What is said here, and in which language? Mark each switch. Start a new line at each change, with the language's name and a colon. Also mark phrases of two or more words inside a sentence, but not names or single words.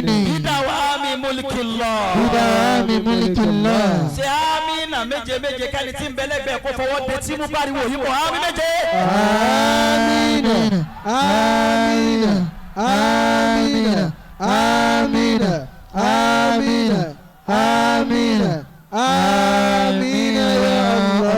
Arabic: بدوام ملك الله
Yoruba: ṣe amina méje méje kẹ́ni tí ń bẹ lẹ́gbẹ̀ẹ́ kó fọwọ́ de tí mú pariwo yìí mọ̀ àmì méje.
Arabic: آمين آمين آمين آمين آمين آمين آمين يا الله.